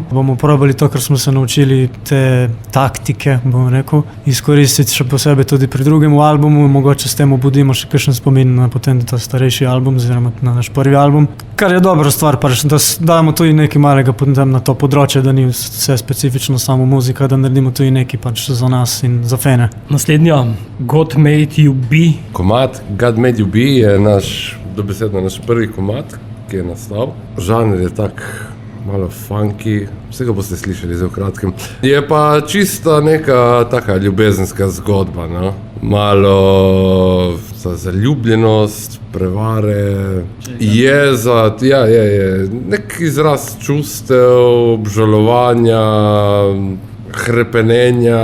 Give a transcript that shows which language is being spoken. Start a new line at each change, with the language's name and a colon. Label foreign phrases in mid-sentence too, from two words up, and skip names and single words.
Slovenian: Bomo probali to, kar smo se naučili, te taktike, bom rekel, izkoristiti še posebej tudi pri drugem albumu, mogoče s tem obudimo še kakšen spomin na potem ta starejši album, oziroma na naš prvi album, kar je dobra stvar, pač, da damo tudi nekaj malega potem na to področje, da ni vse specifično samo muzika, da naredimo tudi nekaj pač za nas in za fene. Naslednja, God Made You Be. Komad God Made You Be je dobesedno naš prvi komad, ki je nastal. Žanr je tak malo funky, vsega boste slišali zdaj v kratkem. Je pa čista neka taka ljubezenska zgodba, no? Malo za zaljubljenost, prevare, jeza, ja, je nek izraz čustev, obžalovanja, hrepenenja.